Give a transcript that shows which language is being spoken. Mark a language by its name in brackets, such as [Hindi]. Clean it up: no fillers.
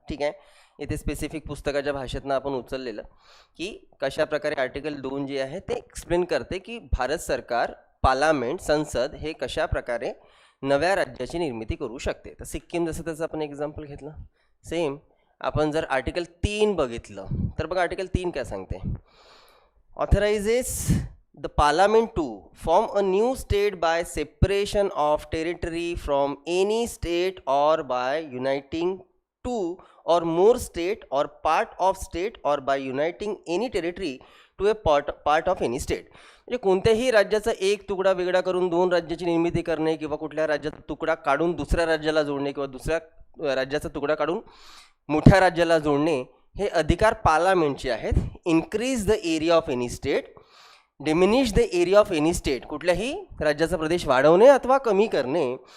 [Marathi] ठीक आहे, इथे स्पेसिफिक पुस्तकाच्या भाषेतनं आपण उचललेलं की कशा प्रकारे आर्टिकल 2 जे आहे ते एक्सप्लेन करते की भारत सरकार, पार्लमेंट, संसद हे कशा प्रकारे नव्या राज्याची निर्मिती करू शकते. तर सिक्कीम जसं त्याचं आपण एक्झाम्पल घेतलं, सेम आपण जर आर्टिकल 3 बघितलं तर बघा आर्टिकल 3 काय सांगते. [English] Authorises the parliament to form a new state by separation of territory from any state or by uniting two or more state or part of state or by uniting any territory to a part of any state. [Marathi] म्हणजे कोणत्याही राज्याचा एक तुकडा वेगळा करून दोन राज्याची निर्मिती करणे किंवा कुठल्या राज्याचा तुकडा काढून दुसऱ्या राज्याला जोडणे किंवा दुसऱ्या राज्याचा तुकडा काढून मोठ्या राज्याला जोडणे हे अधिकार पार्लमेंटचे आहेत. [English] increase the area of any state, diminish the area of any state, [Marathi] कुठल्याही राज्याचा प्रदेश वाढवणे अथवा कमी करणे.